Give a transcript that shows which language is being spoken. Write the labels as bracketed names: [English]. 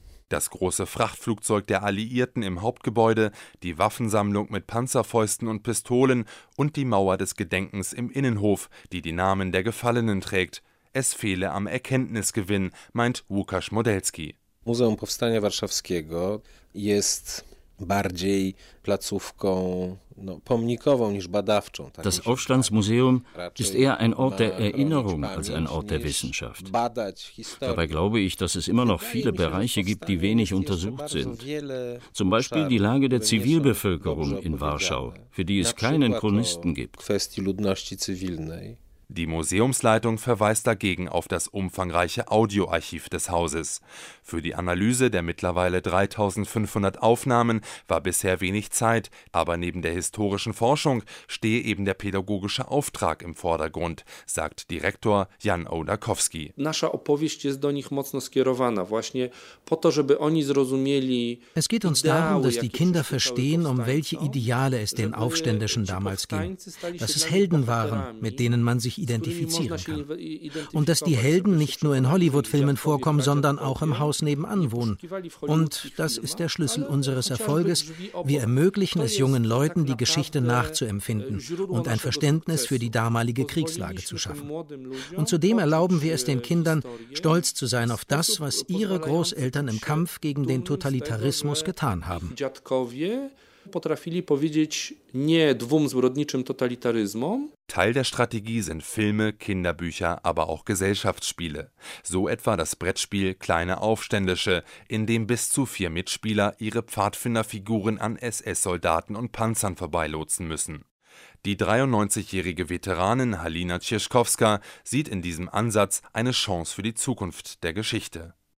[German] Das große Frachtflugzeug der Alliierten im Hauptgebäude, die Waffensammlung mit Panzerfäusten und Pistolen und die Mauer des Gedenkens im Innenhof, die die Namen der Gefallenen trägt. Es fehle am Erkenntnisgewinn, meint Łukasz Modelski. [Polish] Muzeum Powstania Warszawskiego jest bardziej placówką pomnikową niż badawczą. [German] Das Aufstandsmuseum ist eher ein Ort der Erinnerung als ein Ort der Wissenschaft. Dabei glaube ich, dass es immer noch viele Bereiche gibt, die wenig untersucht sind. Zum Beispiel die Lage der Zivilbevölkerung in Warschau, für die es keinen Chronisten gibt. [Polish] Kwestii ludności cywilnej. [German] Die Museumsleitung verweist dagegen auf das umfangreiche Audioarchiv des Hauses. Für die Analyse der mittlerweile 3.500 Aufnahmen war bisher wenig Zeit, aber neben der historischen Forschung stehe eben der pädagogische Auftrag im Vordergrund, sagt Direktor Jan Ołdakowski. [Polish] Nasza opowieść jest do nich mocno skierowana, właśnie po to, żeby oni zrozumieli. [German] Es geht uns darum, dass die Kinder verstehen, um welche Ideale es den Aufständischen damals ging. Dass es Helden waren, mit denen man sich identifizieren kann. Und dass die Helden nicht nur in Hollywood-Filmen vorkommen, sondern auch im Haus nebenan wohnen. Und das ist der Schlüssel unseres Erfolges. Wir ermöglichen es jungen Leuten, die Geschichte nachzuempfinden und ein Verständnis für die damalige Kriegslage zu schaffen. Und zudem erlauben wir es den Kindern, stolz zu sein auf das, was ihre Großeltern im Kampf gegen den Totalitarismus getan haben. [Polish] potrafili powiedzieć nie dwóm zbrodniczym totalitaryzmom. [German] Teil der Strategie sind Filme, Kinderbücher, aber auch Gesellschaftsspiele. So etwa das Brettspiel Kleine Aufständische, in dem bis zu 4 Mitspieler ihre Pfadfinderfiguren an SS-Soldaten und Panzern vorbeilotsen müssen. Die 93-jährige Veteranin Halina Cieszkowska sieht in diesem Ansatz eine Chance für die Zukunft der Geschichte.